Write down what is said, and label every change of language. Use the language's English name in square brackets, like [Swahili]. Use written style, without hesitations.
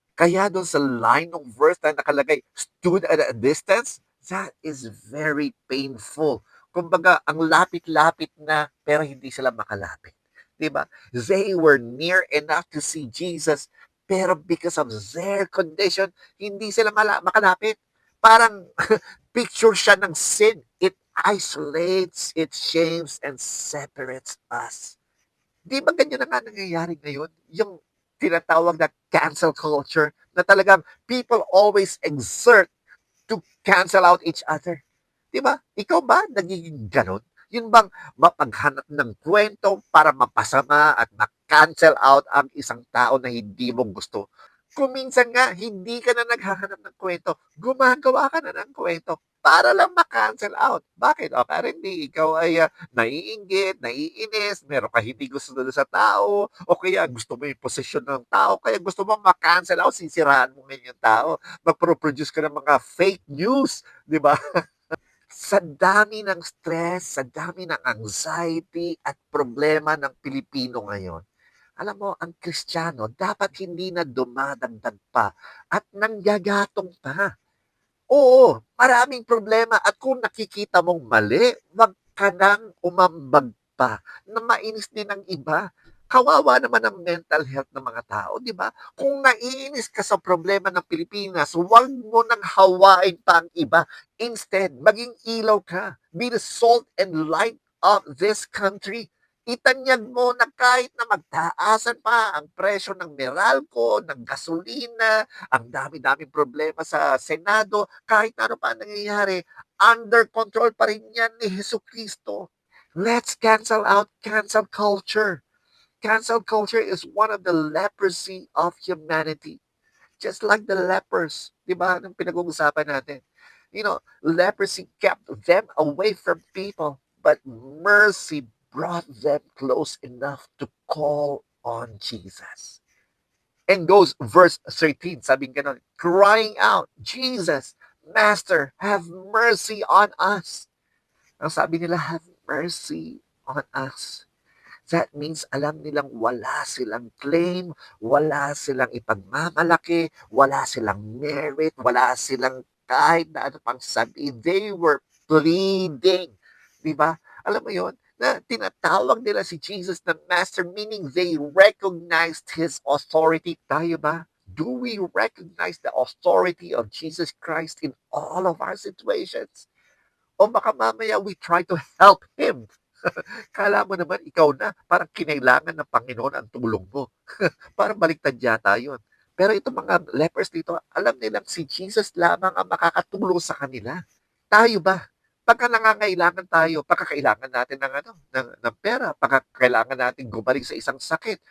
[Filipino] Kaya doon sa line ng verse na nakalagay, stood at a distance, that is very painful. Kumbaga, ang lapit-lapit na pero hindi sila makalapit. Diba? [English] They were near enough to see Jesus, pero because of their condition, hindi sila makalapit. [Filipino] Parang picture siya ng sin. [English] It isolates, it shames, and separates us. [Filipino] Di ba ganyan na nga nangyayari ngayon? [English] Yung tinatawag na cancel culture, na talagang people always exert to cancel out each other. [Filipino] Di ba? Ikaw ba nagiging ganon? Yun bang mapaghanap ng kwento para mapasama at ma-cancel out ang isang tao na hindi mo gusto? Kung minsan nga, hindi ka na naghahanap ng kwento, gumagawa ka na ng kwento para lang ma-cancel out. Bakit? O, apparently, ikaw ay naiinggit, naiinis, meron ka hindi gusto doon sa tao, o kaya gusto mo yung posisyon ng tao, kaya gusto mo ma-cancel out, sisiraan mo ngayon yung tao, mag-produce ka ng mga fake news, di ba? Sa dami ng stress, sa dami ng anxiety at problema ng Pilipino ngayon, alam mo, ang Kristiyano dapat hindi na dumadagdag pa at nanggagatong pa. Oo, maraming problema, at kung nakikita mong mali, wag ka nang umambag pa na mainis din ng iba. Kawawa naman ang mental health ng mga tao, di ba? Kung naiinis ka sa problema ng Pilipinas, huwag mo nang hawain pa ang iba. Instead, maging ilaw ka. [English] Be the salt and light of this country. [Filipino] Itanyag mo na kahit na magtaasan pa ang presyo ng Meralco, ng gasolina, ang dami-daming problema sa Senado, kahit ano pa nangyayari, under control pa rin yan ni Jesucristo. [English] Let's cancel out cancel culture. Cancel culture is one of the leprosy of humanity. [Filipino] Just like the lepers, di ba, nung pinag-uusapan natin. [English] You know, leprosy kept them away from people, but mercy brought them close enough to call on Jesus. And goes verse 13, sabi nga nun, crying out, Jesus, Master, have mercy on us. [Filipino] Ang sabi nila, have mercy on us. That means alam nilang wala silang claim, wala silang ipagmamalaki, wala silang merit, wala silang kahit na ano pang sabihin. [English] They were pleading. Di ba? [Filipino] Alam mo yon, na tinatawag nila si Jesus na Master, meaning they recognized His authority. Tayo ba? [English] Do we recognize the authority of Jesus Christ in all of our situations? O baka mamaya we try to help Him. [Filipino] Kala mo naman ikaw na, parang kinailangan ng Panginoon ang tulong mo. Parang baliktad yata yun. Pero itong mga lepers dito, alam nilang si Jesus lamang ang makakatulong sa kanila. Tayo ba? Pagka nangangailangan tayo, pagka kailangan natin ng ano, ng pera, pagka kailangan natin gumaling sa isang sakit.